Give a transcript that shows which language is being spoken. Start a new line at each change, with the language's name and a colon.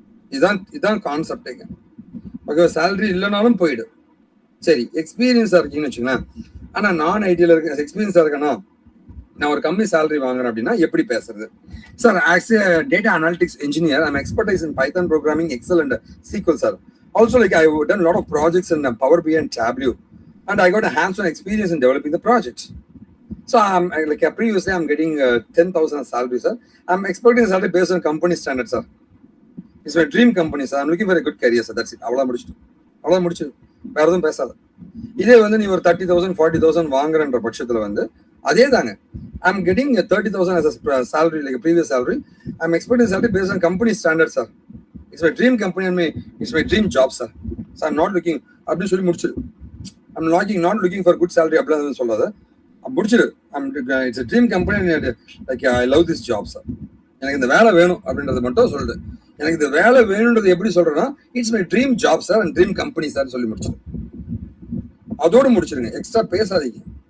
Tamil: இதுதான் கான்செப்டுங்க. Okay, salary இல்லைனாலும் போயிடு. சரி, எக்ஸ்பீரியன்ஸா இருக்கீங்கன்னு வச்சுங்களேன். ஆனா நான் ஐடியில இருக்க எக்ஸ்பீரியன்ஸா இருக்கேன்னா, நான் ஒரு கம்மி சேலரி வாங்குறேன் அப்படின்னா எப்படி பேசுறது?
English: Sir, actually data analytics engineer, I'm expertise in Python programming, Excel and SQL, sir. Also, like I've done a lot of projects in Power BI and Tableau, and I got a hands-on experience in developing the projects. So previously I'm getting 10,000 salary, sir. I'm expecting a salary based on company standards, sir. It's my dream company, sir. I'm looking for a good career, sir. That's it.
Tamil: அவ்வளவு முடிச்சு வேற எதுவும் பேசாத. இதே வந்து நீ ஒரு 30,000 40,000 வாங்குறன்ற பட்சத்துல வந்து அதே தாங்க.
English: I'm getting 30,000 as a salary, like a previous salary. I'm expecting salary based on company standards, sir. It's my dream company and it's my dream job, sir. So I'm not looking
Tamil: அப்படின்னு சொல்லி முடிச்சிரு.
English: I'm not looking for good salary
Tamil: அப்படின்னு சொல்லாத, முடிச்சிரு.
English: It's a dream company and like I love this job, sir.
Tamil: எனக்கு இந்த வேலை வேணும் அப்படின்றத மட்டும் சொல்லுது. எனக்கு இந்த வேலை வேணுன்றது எப்படி சொல்றேன்னா,
English: it's my dream job sir and dream company sir
Tamil: சொல்லி முடிச்சிரு. அதோடு முடிச்சிருங்க, எக்ஸ்ட்ரா பேசாதீங்க.